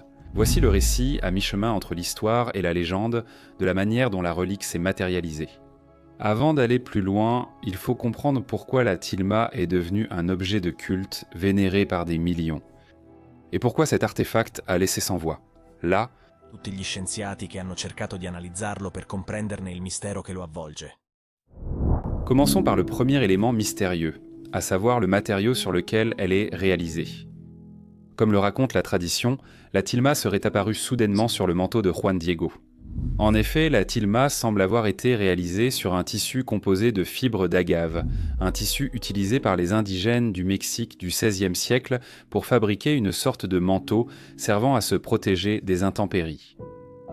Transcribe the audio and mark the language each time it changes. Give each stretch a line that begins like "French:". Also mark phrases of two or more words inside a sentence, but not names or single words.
French: Voici le récit, à mi-chemin entre l'histoire et la légende, de la manière dont la relique s'est matérialisée. Avant d'aller plus loin, il faut comprendre pourquoi la tilma est devenue un objet de culte vénéré par des millions. Et pourquoi cet artefact a laissé sans voix. Là,
Italian: tutti gli scienziati che hanno cercato di analizzarlo per comprenderne il mistero che lo avvolge.
French: commençons par le premier élément mystérieux, à savoir le matériau sur lequel elle est réalisée. Comme le raconte la tradition, la tilma serait apparue soudainement sur le manteau de Juan Diego. En effet, la tilma semble avoir été réalisée sur un tissu composé de fibres d'agave, un tissu utilisé par les indigènes du Mexique du XVIe siècle pour fabriquer une sorte de manteau servant à se protéger des intempéries.